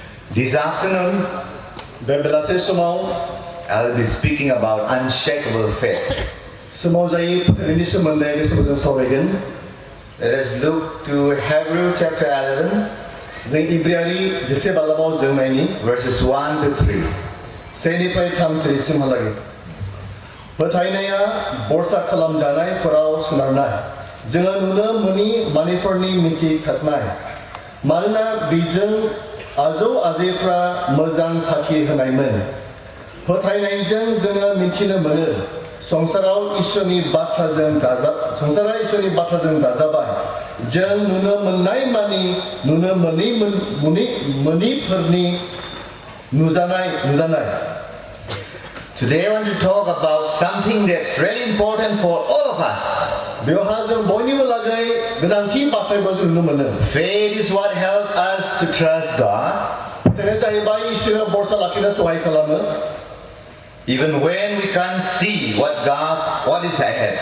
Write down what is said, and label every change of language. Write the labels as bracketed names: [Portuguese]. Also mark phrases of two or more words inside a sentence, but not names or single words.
[English] This afternoon, I'll be speaking about unshakable faith. Let us look to Hebrews chapter 11, verses 1 to 3. [Bodo] फोथायनाया बरसा खालामजानायफोराव सोनारनाय जोङो नुनो मोनि मानिफोरनि मिथिखानाय मानोना बेजों आजौ आजैफ्रा मोजां साखि होनायमोन फोथायनायजों जोङो मिथिनो मोनो संसारा ईश्वरनि बाथ्राजों दाजाबाय जों नुनो मोननाय मानि नुनो मोनिफोरनि नुजानाय [English] Today I want to talk about something that's really important for all of us. Faith is what helps us to trust God. Even when we can't see what is ahead.